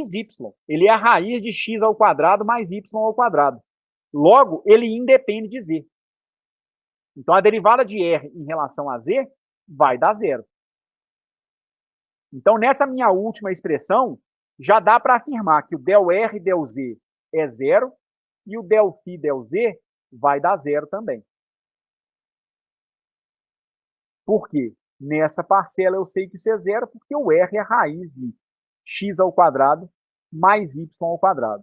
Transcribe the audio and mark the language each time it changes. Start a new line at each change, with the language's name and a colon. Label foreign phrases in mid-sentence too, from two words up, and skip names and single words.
Portuguese: Ele é a raiz de x ao quadrado mais y ao quadrado. Logo, ele independe de z. Então, a derivada de r em relação a z vai dar zero. Então, nessa minha última expressão, já dá para afirmar que o del r, del z é zero e o del φ, del z vai dar zero também. Por quê? Nessa parcela eu sei que isso é zero porque o r é a raiz de x ao quadrado mais y ao quadrado.